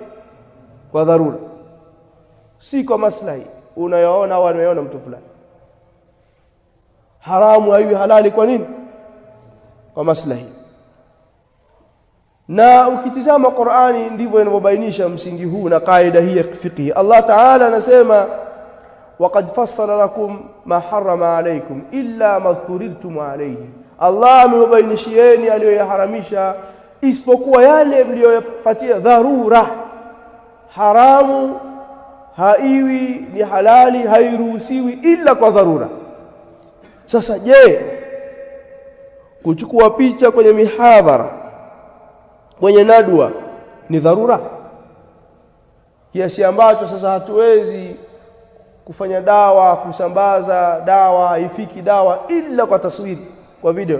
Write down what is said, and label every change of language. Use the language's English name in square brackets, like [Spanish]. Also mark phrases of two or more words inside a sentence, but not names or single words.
[Swahili] Kwa dharura, si kwa maslahi unayoona au anayoona mtu fulani. Haramu haiwi halali kwa nini? Kwa maslahi. Na ukitizama Qur'ani ndivyo inavyobainisha msingi huu na kaida hii ya fiqh. Allah Ta'ala anasema [Arabic] وقد فصل لكم ما حرم عليكم إلا ما اضطررتم إليه, [Swahili] Allah amebainishieni aliyoyaharamisha isipokuwa yale mliyoyapatia dharura. Haramu haiwi ni halali, hairuhusiwi ila kwa dharura. Sasa je, kuchukua picha kwenye mihadhara, kwenye nadwa ni dharura kiasi ambacho sasa hatuwezi kufanya dawa, kusambaza dawa, haifiki dawa ila kwa taswiri, kwa video?